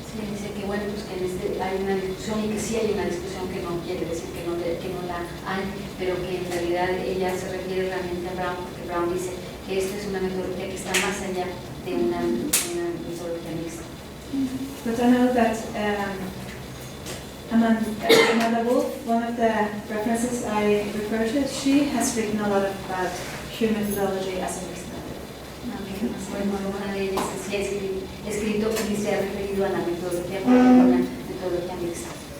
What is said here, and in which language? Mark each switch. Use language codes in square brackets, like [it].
[es] Sí, dice que bueno, pues que hay una discusión, y que sí hay una discusión, que no quiere decir que no la hay, pero que en realidad ella se refiere realmente a Brown, porque Brown dice que esta es una metodología que está más allá de una metodología mixta. [en] But I know that Amanda Wolf, one of the references I refer to, she has written a lot about Q methodology as a mixed method. [es] Bueno, una de ellas sí ha escrito y se ha referido a la metodología como una metodología mixta.